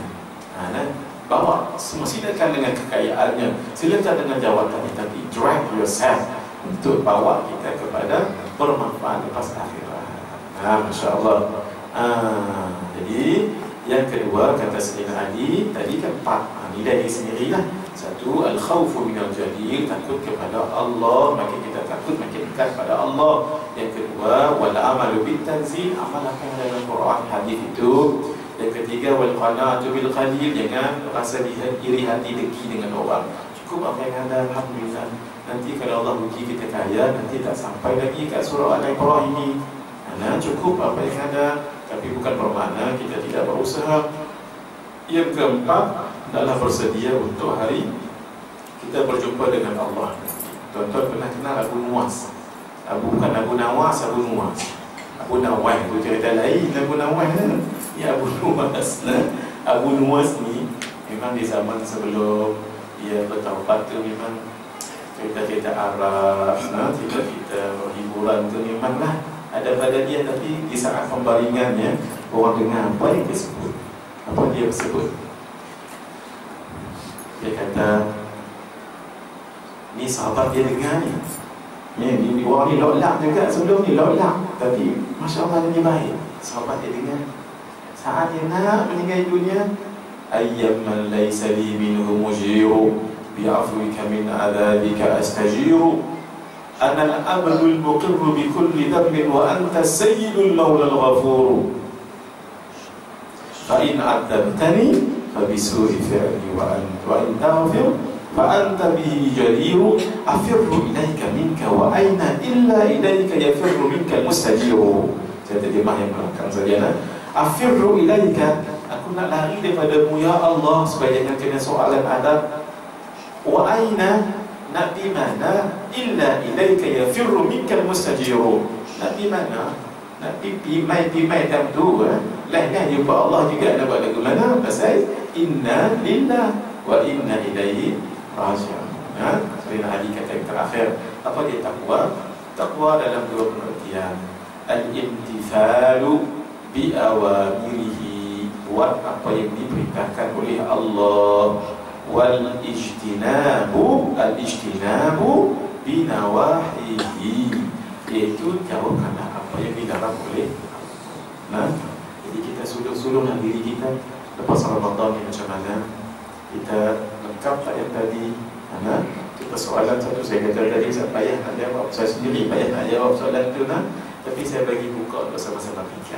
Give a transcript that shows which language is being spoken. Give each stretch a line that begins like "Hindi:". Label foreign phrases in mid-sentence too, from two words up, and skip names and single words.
Malay: Bawa semua, silakan dengan kekayaannya, silakan dengan jawatannya, tapi
English: drive yourself
Malay: untuk bawa kita kepada bermanfaat lepas akhirat.
Arabic: ما شاء الله.
Malay: Jadi yang kedua kata Sayyidina Ali tadi kan 4 nilai ini sendirilah. 1,
Arabic: الخوف من الجليل,
Malay: takut kepada Allah, makin kita takut makin dekat pada Allah. Yang kedua,
Arabic: والعمل بالتنزيل,
Malay: amalkan dalam Quran hadis itu. Yang ketiga,
Arabic: والقناعة بالقليل,
Malay: jangan rasa iri hati dengki dengan orang. Cukup apa yang ada, alhamdulillah. Nanti kalau Allah uji kita kaya, nanti tak sampai lagi kat surah Al-Ibrahim ini. Cukup apa yang ada, tapi bukan bermakna kita tidak berusaha. Yang keempat, adalah bersedia untuk hari kita berjumpa dengan Allah. Tuan-tuan pernah kenal Abu Nuwas? Bukan Abu Nawas, Abu Nuwas. Abu Nawas itu cerita lain. Abu Nawas ni Abu Nuwas. Abu Nuwas ni memang di zaman sebelum dia bertaubat tu memang cerita-cerita Arab, cerita-cerita hiburan tu memanglah ada pada dia. Tapi di saat pembaringannya, orang dengar apa yang dia sebut, apa dia sebut. Dia kata, ni sahabat dia dengar ni. Ni orang ni loklak juga sebelum ni, loklak. Tapi
Arabic: ما شاء الله
Malay: dia baik. Sahabat dia dengar. Saat dia nak meninggal dunia,
Arabic: أياما ليس لي منه مجير بعفوك من عذابك أستجير أنا العبد المقر بكل ذنب وأنت السيد المولى الغفور فإن عذبتني فبسوء فعلي وإن تغفر فأنت به جدير أفر إليك منك وأين إلا إليك يفر منك المستجير.
Malay: Saya terjemah yang belakang saja.
Arabic: أفر إليك,
Malay: aku nak lari daripadamu ya Allah, supaya jangan kena soalan adab.
Arabic: وأين,
Malay: nak di mana?
Arabic: إلا إليك يفر منك المستجير.
Malay: Nak di mana? Nak pimai tam tu lainnya jumpa Allah juga nak buat lagu mana?
Arabic: Pasal إنا لله وإنا إليه راجعون.
Malay: Sayyidina Ali kata yang terakhir, apa dia takwa? Takwa dalam 2 pengertian.
Arabic: الامتثال بأوامره,
Malay: buat apa yang diperintahkan oleh Allah,
Arabic: والاجتناب الاجتناب بنواهيه,
Malay: iaitu jauhkanlah apa yang dilarang oleh Allah. Jadi kita sulung-sulunglah diri kita lepas Ramadan ni macam mana kita lengkap tak yang tadi. Itu persoalan satu saya kata tadi, saya payah nak jawab, saya sendiri payah nak jawab soalan tu tapi saya bagi buka bersama-sama fikir.